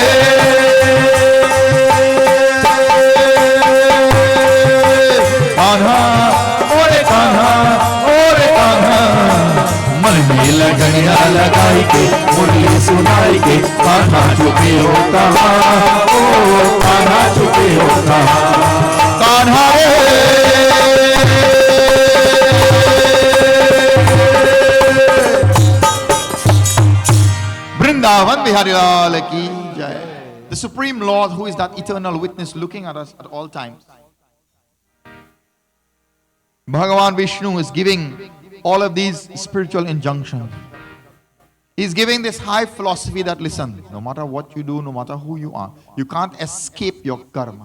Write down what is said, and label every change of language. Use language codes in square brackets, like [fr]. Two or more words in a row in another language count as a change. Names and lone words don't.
[hi] कान्हा मोरे कान्हा मन में लगनिया लगाई के मुरली सुनाई के कान्हा कहाँ, ओ कान्हा छुपे हो कहाँ। कान्हा वृंदावन बिहारी लाल की जय. [en] The Supreme Lord, who is that eternal witness looking at us at all times. Bhagavan Vishnu is giving all of these spiritual injunctions. He's giving this high philosophy that, listen, no matter what you do, no matter who you are, you can't escape your karma.